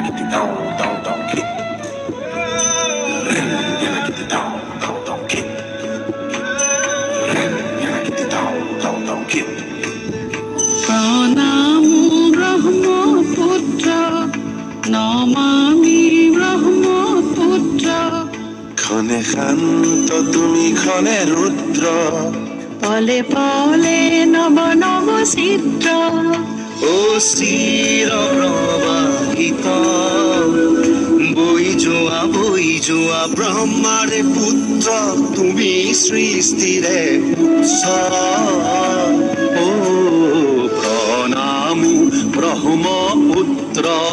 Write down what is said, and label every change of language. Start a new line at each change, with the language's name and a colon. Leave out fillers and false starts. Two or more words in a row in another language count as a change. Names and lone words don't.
Bangla: don't kick. Get the don't kick. Get the don't kick. প্রণাম ব্রহ্মপুত্র নমামি ব্রহ্মপুত্র ক্ষণে শান্ত তুমি ক্ষণে রুদ্র পলে পলে নব নব চিত্র
Assamese: ও চিৰ প্ৰবাহিত বৈ যোৱা ব্ৰহ্মাৰে পুত্ৰ তুমি সৃষ্টিৰে উৎস ও প্ৰণামো ব্ৰহ্মপুত্ৰ